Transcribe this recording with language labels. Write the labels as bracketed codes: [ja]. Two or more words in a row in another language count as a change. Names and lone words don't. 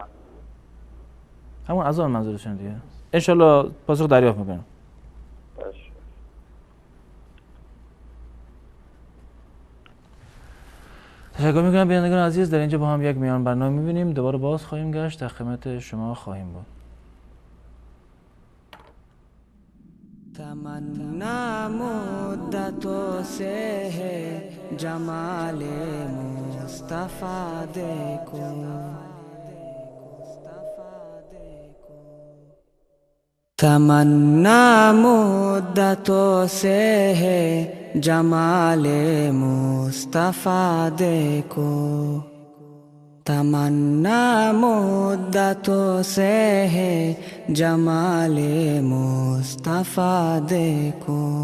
[fa] همون اذان منظورشون دیگه. [ar] ان شاء الله [fa] پاسخ دریافت میکنم. تشکر میکنم بینندگان عزیز. در اینجا با هم یک میان برنامه میبینیم، دوباره باز خواهیم گشت، در خدمت شما خواهیم بود. [ur] تمنا مدتوں سے ہے جمال مصطفیٰ دیکھو، تمنا مدتوں سے ہے جمال مصطفیٰ دیکھو، تمنا مدتوں سے ہے جمال مصطفیٰ دیکھو،